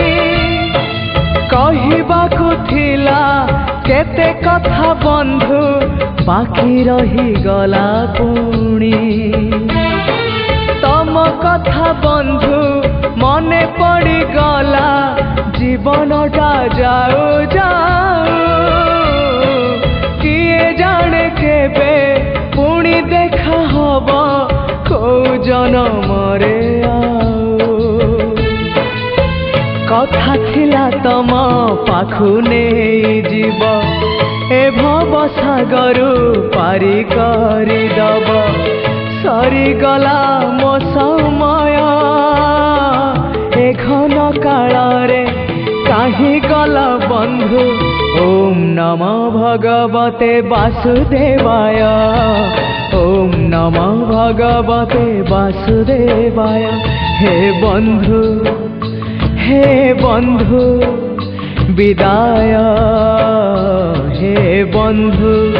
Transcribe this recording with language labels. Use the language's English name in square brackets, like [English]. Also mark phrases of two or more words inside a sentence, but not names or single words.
[Odia] କହିବାକୁ ଥିଲା କେତେ କଥା ବନ୍ଧୁ ବାକି ରହି ଗଲା ପୁଣି ତମ କଥା ବନ୍ଧୁ ମନେ ପଡ଼ି ଗଲା ଜୀବନଟା ଯାଉ ଯାଉ କିଏ ଜାଣେ କେବେ ପୁଣି ଦେଖା ହବ କୋ ଜନମରେ କଥା ଥିଲା ତମ ପାଖୁ ନହିଁ ଜୀବ ଏ ଭବ ସାଗରୁ ପାରି କରି ଦବ ସରି ଗଲା ମୋ ସମୟ ଏ ଘନ କାଳ ରେ କାହେ ଗଲା ବନ୍ଧୁ [Sanskrit] ओम नमः भगवते वासुदेवाय [Odia] ओम नमः भगवते वासुदेवाय ହେ ବନ୍ଧୁ ବିଦାୟ ହେ ବନ୍ଧୁ